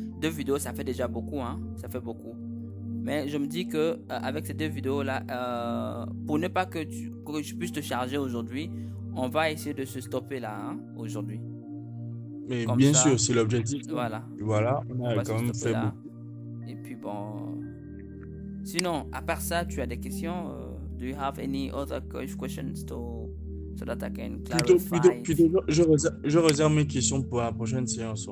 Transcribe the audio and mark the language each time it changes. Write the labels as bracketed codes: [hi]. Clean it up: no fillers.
[fr] 2 vidéos, ça fait déjà beaucoup, hein. Ça fait beaucoup. Mais je me dis que avec ces 2 vidéos là, pour ne pas que je puisse te charger aujourd'hui, on va essayer de se stopper là, hein, aujourd'hui. Mais comme bien sûr, c'est l'objectif. Voilà. On a quand même fait beaucoup. Et puis bon. Sinon, à part ça, tu as des questions? [en] Do you have any other questions so that I can clarify? [fr] Plutôt, je réserve mes questions pour la prochaine séance.